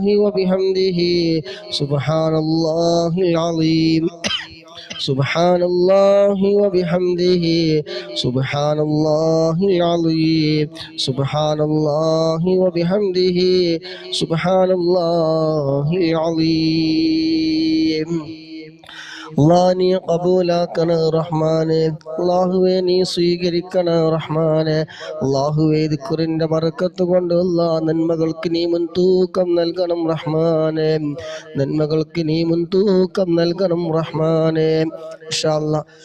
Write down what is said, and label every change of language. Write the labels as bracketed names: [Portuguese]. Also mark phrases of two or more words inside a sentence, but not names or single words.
[Arabic] وبحمده سبحان الله العظيم سبحان الله وبحمده سبحان الله العظيم سبحان الله وبحمده سبحان الله العظيم [Malayalam] അല്ലാഹ് നീ ഖബൂലാക്കണ റഹ്മാനെ അല്ലാഹുവേ നീ സ്വീകരിക്കണ റഹ്മാനെ അല്ലാഹുവേ ദിക്റിന്റെ ബർക്കത്ത് കൊണ്ട് അല്ലാഹ് നന്മകൾക്ക് നീ മുൻതൂക്കം നൽകണം റഹ്മാനെ നന്മകൾക്ക് നീ മുൻതൂക്കം നൽകണം റഹ്മാനെ [Arabic] إن شاء الله